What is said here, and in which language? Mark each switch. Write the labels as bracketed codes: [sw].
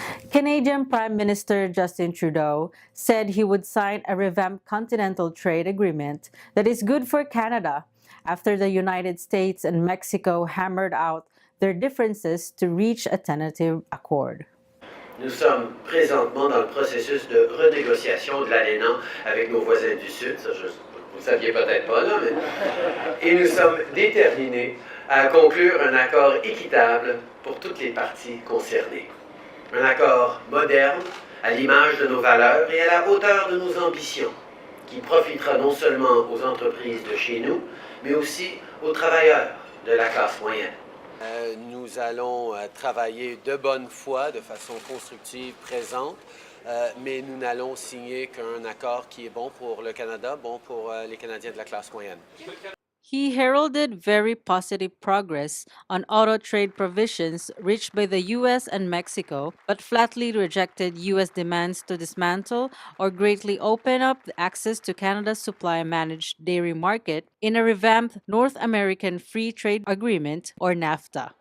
[en] Canadian Prime Minister Justin Trudeau said he would sign a revamped continental trade agreement that is good for Canada after the United States and Mexico hammered out their differences to reach a tentative accord. [fr] Nous sommes présentement dans le processus de renégociation de l'ALENA avec nos voisins du Sud, ça vous ne saviez peut-être pas, là, mais... Et nous sommes déterminés à conclure un accord équitable pour toutes les parties concernées. Un accord moderne, à l'image de nos valeurs et à la hauteur de nos ambitions, qui profitera non seulement aux entreprises de chez nous, mais aussi aux travailleurs de la classe moyenne. Nous allons travailler de bonne foi, de façon constructive, présente, mais nous n'allons signer qu'un accord qui est bon pour le Canada, bon pour les Canadiens de la classe moyenne. [en] He heralded very positive progress on auto trade provisions reached by the US and Mexico, but flatly rejected US demands to dismantle or greatly open up the access to Canada's supply-managed dairy market in a revamped North American Free Trade Agreement, or NAFTA.